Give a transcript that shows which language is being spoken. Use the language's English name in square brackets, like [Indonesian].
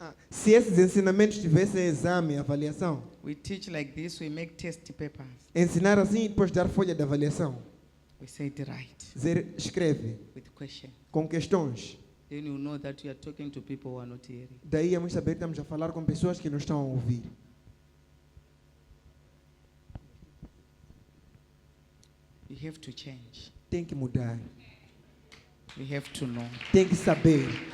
[Portuguese] Se esses ensinamentos tivessem exame, avaliação, [English] We teach like this, we make test papers. [Portuguese] ensinar assim e depois dar folha de avaliação. [English] We say it right [Portuguese] Dizer: escreve [English] with question. [Portuguese] com questões. [English] Then you know that you are talking to people who are not hearing. [Portuguese] Daí vamos saber que estamos a falar com pessoas que não estão a ouvir. [English] You have to change. [Portuguese] Tem que mudar. [English] We have to know. [Portuguese] Tem que saber.